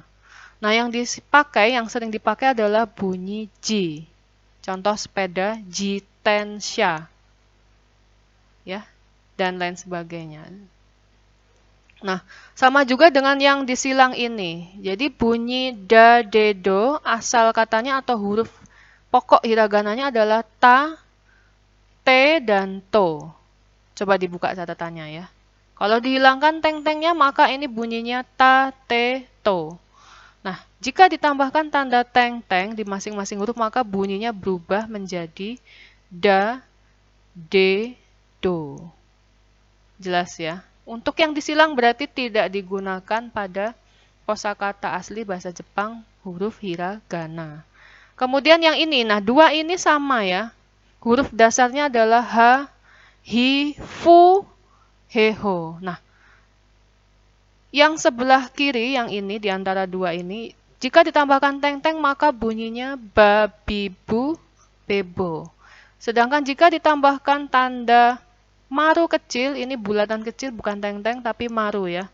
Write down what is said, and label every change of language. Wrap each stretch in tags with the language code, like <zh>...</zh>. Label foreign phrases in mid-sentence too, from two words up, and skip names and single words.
<id>Nah, yang sering dipakai adalah bunyi J. Contoh sepeda Jitensha. Ya, dan lain sebagainya. Nah, sama juga dengan yang disilang ini. Jadi bunyi da, de, do, asal katanya atau huruf pokok hiragananya adalah ta, T dan to. Coba dibuka catatannya ya. Kalau dihilangkan teng-tengnya, maka ini bunyinya ta, te, to. Nah, jika ditambahkan tanda teng-teng di masing-masing huruf, maka bunyinya berubah menjadi da, de, do. Jelas ya? Untuk yang disilang berarti tidak digunakan pada kosakata asli bahasa Jepang huruf hiragana. Kemudian yang ini, nah dua ini sama ya. Huruf dasarnya adalah ha, hi, fu, he, ho. Nah, yang sebelah kiri, yang ini, di antara dua ini, jika ditambahkan teng-teng, maka bunyinya ba, bi, bu, bebo. Sedangkan jika ditambahkan tanda maru kecil, ini bulatan kecil, bukan teng-teng, tapi maru ya.</id>